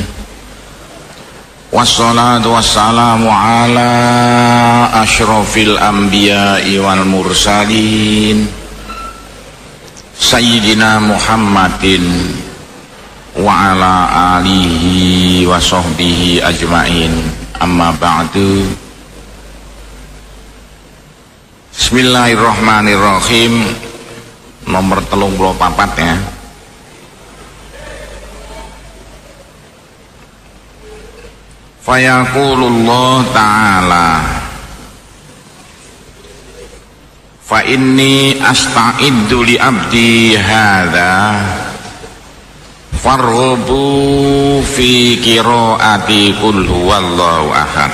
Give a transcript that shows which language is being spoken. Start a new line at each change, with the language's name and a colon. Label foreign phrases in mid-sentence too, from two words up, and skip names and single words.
Arabic: والصلاة والسلام على أشرف الأنبياء والمرسلين سيدنا محمد وعلى آله وصحبه أجمعين. أما بعد. بسم الله الرحمن الرحيم.
Indonesian: Nomor 34 ya.
Arabic: فيقول الله تعالى فإني أستعد لعبدي هذا فرغب في قراءة قل هو الله أحد.